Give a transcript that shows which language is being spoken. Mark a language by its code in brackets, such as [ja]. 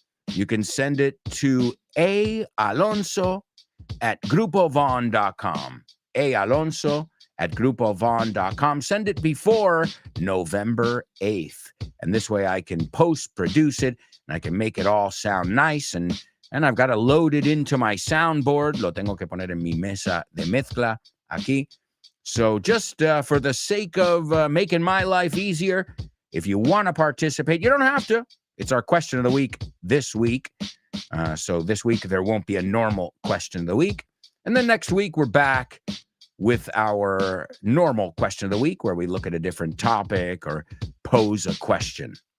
[en] You can send it to aalonso@grupovon.com. aalonso@grupovon.com. Send it before November 8th. And this way I can post-produce it and I can make it all sound nice. And I've got to load it into my soundboard. [es] Lo tengo que poner en mi mesa de mezcla aquí. [en] So just for the sake of making my life easier, if you want to participate, you don't have to. It's our question of the week this week. So this week, there won't be a normal question of the week. And then next week, we're back with our normal question of the week, where we look at a different topic or pose a question.